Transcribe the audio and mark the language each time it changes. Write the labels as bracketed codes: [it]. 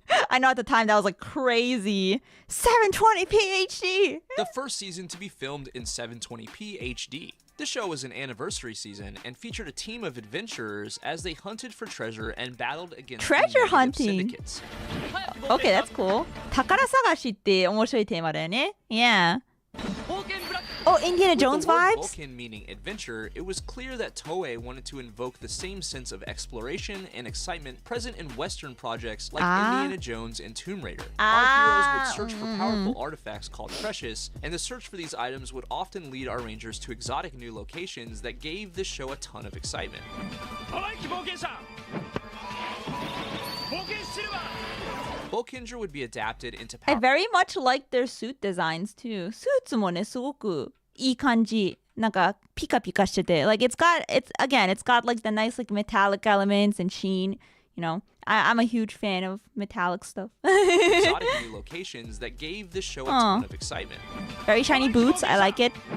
[en] I know at the time that was like crazy. 720p HD! The first season to be filmed in 720p HD. This show was an anniversary season and featured a team of adventurers as they hunted for treasure and battled against treasure hunting syndicates. Okay, that's cool. [ja] 宝探しって面白いテーマだよね. [en] Yeah. Oh, Indiana Jones vibes? With vibes? Vulcan meaning adventure, it was clear that Toei wanted to invoke the same sense of exploration and excitement present in Western projects like Indiana Jones and Tomb Raider. Our heroes would search for powerful artifacts called precious, and the search for these items would often lead our rangers to exotic new locations that gave this show a ton of excitement. Bokenger would be adapted into I very much like their suit designs too. [ja] スーツもね、すごくいい感じ。なんかピカピカしてて。 [en] Like it's got like the nice like metallic elements and sheen. You know, I'm a huge fan of metallic stuff. Exotic new locations that gave this show a ton of excitement. Very shiny boots. I like it.